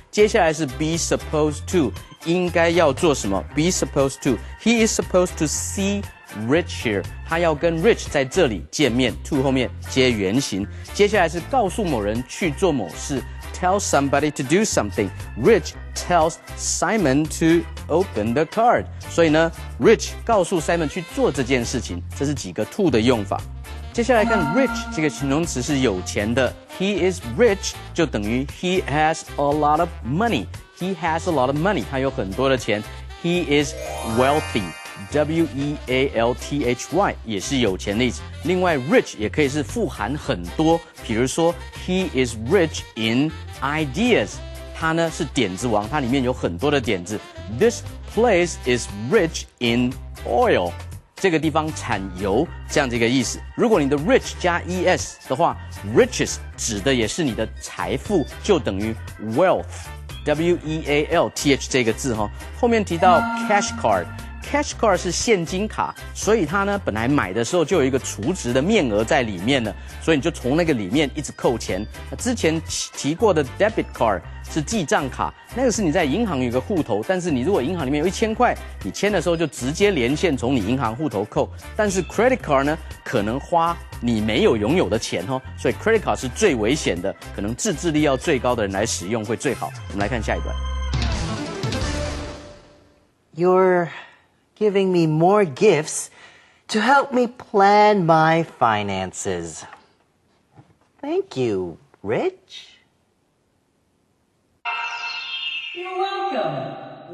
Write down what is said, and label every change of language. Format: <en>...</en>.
<zh>接下来是 be supposed to， 应该要做什么 ？be supposed to，</zh> <en>He is supposed to see Rich here，</en> <zh>他要跟 Rich 在这里见面 ，to 后面接原形。接下来是告诉某人去做某事 ，tell somebody to do something。</zh> <en>Rich tells Simon to open the card，</en> <zh>所以呢 ，Rich 告诉 Simon 去做这件事情，这是几个 to 的用法。接下来看 rich 这个形容词是有钱的</zh> <en>，He is rich</en> <zh>就等于</zh> <en>He has a lot of money。He has a lot of money，</en> <zh>他有很多的钱。</zh> <en>He is wealthy，W-E-A-L-T-H-Y</en> <zh>也是有钱的意思。另外 rich 也可以是富含很多，比如说</zh> <en>He is rich in ideas，</en> <zh>他呢是点子王，它里面有很多的点子。</zh> <en>This place is rich in oil。</en> <zh>这个地方产油，这样的一个意思。如果你的 rich 加 es 的话 ，riches 指的也是你的财富，就等于 wealth，W-E-A-L-T-H 这个字哈。后面提到 cash card。Cash card 是现金卡，所以它呢本来买的时候就有一个储值的面额在里面了，所以你就从那个里面一直扣钱。之前提过的 debit card 是记账卡，那个是你在银行有个户头，但是你如果银行里面有1000块，你签的时候就直接连线从你银行户头扣。但是 credit card 呢，可能花你没有拥有的钱哦，所以 credit card 是最危险的，可能自制力要最高的人来使用会最好。我们来看下一段。</zh> <en>You're giving me more gifts to help me plan my finances. Thank you, Rich. You're welcome.</en>